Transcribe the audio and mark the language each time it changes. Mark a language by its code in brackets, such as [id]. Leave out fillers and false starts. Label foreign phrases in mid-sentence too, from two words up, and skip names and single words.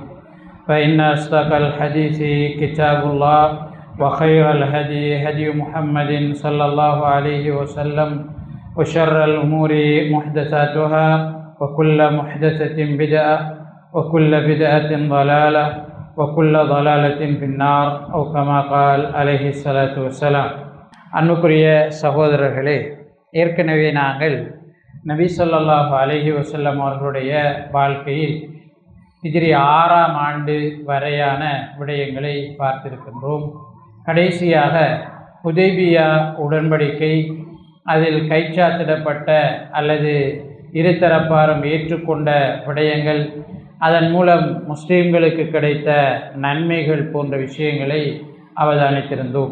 [ar] فإن أصدق الحديث كتاب الله وخير الهدي هدي محمد صلى الله عليه وسلم وشر الأمور محدثاتها وكل محدثة بدعة وكل بدعة ضلالة وكل ضلالة في النار أو كما قال عليه الصلاة والسلام. [ta] அன்புக்குரிய சகோதரர்களே, ஏற்கனவே நாங்கள் நபி [ar] صلى الله عليه وسلم [ta] அவர்களுடைய வாழ்க்கையில் ஹிஜ்ரி 6ஆம் ஆண்டு வரையான விடயங்களை பார்த்திருக்கின்றோம். கடைசியாக ஹுதைபியா உடன்படிக்கை, அதில் கைச்சாத்திடப்பட்ட அல்லது இருதரப்பாரும் ஏற்றுக்கொண்ட விடயங்கள், அதன் மூலம் முஸ்லீம்களுக்கு கிடைத்த நன்மைகள் போன்ற விஷயங்களை அவதானித்திருந்தோம்.